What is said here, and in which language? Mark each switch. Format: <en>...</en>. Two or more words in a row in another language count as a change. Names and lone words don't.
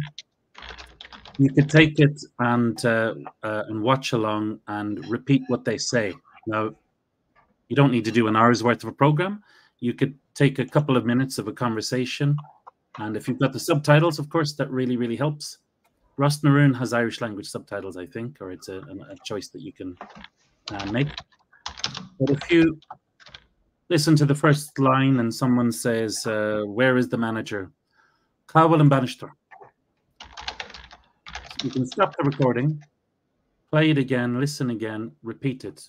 <en>You could take it and watch along and repeat what they say. Now, you don't need to do an hour's worth of a program. You could take a couple of minutes of a conversation, and if you've got the subtitles, of course, that really, really helps. Ros na Rún has Irish language subtitles, I think, or it's a choice that you can make. But if you listen to the first line and someone says, where is the manager? Cowell and Bannister. You can stop the recording, play it again, listen again, repeat it.</en>